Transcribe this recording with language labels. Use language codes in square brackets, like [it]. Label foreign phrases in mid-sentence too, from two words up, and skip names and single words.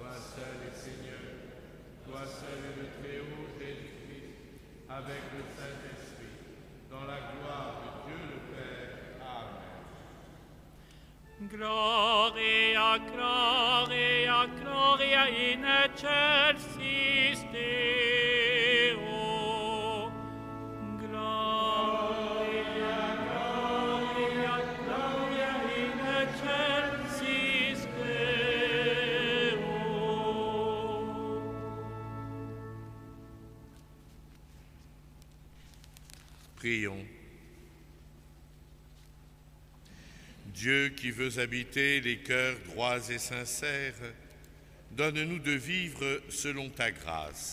[fr] seul est Seigneur, toi seul est le Très-Haut Jésus-Christ, avec le Saint-Esprit, dans la gloire de Dieu le Père. Amen. [la] Gloria, Gloria, Gloria in excelsis Deo. Gloria, Gloria, Gloria in excelsis Deo. [fr] Prions. Dieu qui veux habiter les cœurs droits et sincères, donne-nous de vivre selon ta grâce.